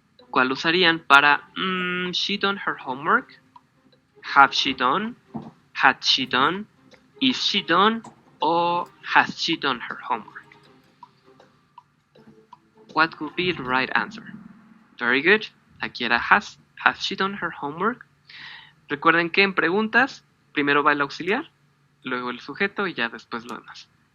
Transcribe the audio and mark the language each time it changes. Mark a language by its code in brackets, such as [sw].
[es] ¿Cuál usarían para [en] she done her homework? Have she done? Had she done? Is she done? Or has she done her homework? What could be the right answer? Very good. [es] Aquí era [en] has. Has she done her homework? [es] Recuerden que en preguntas primero va el auxiliar, luego el sujeto y ya después lo demás.